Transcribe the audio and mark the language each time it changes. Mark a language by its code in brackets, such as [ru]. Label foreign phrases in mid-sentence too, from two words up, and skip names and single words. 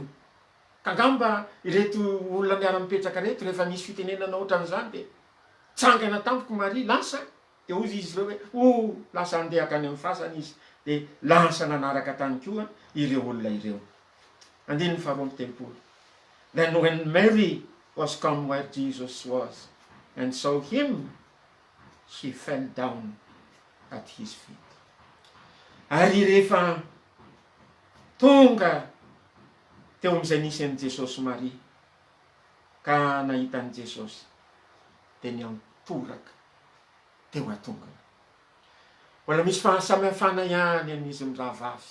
[mg] Ka angamba ireto olona miara-mipetraka reto rehefa misy fitenenana ohatran'izany dia tsangana tampoko Maria lasa de ozy izy reo hoe lasa andehaka any amin'ny fasana izy de lasa nanaraka tany koa ireo olona ireo. Andininy faharoa amby telopolo. [en] Then when Mary was come where Jesus was and saw him, she fell down at his feet. [mg] Ary rehefa tonga teo amin'izay nisy an'i Jesosy Maria ka nahita an'i Jesosy de niantoraka teo atongany. Mbola misy fahasamihafana ihany amin'izy mirahavavy.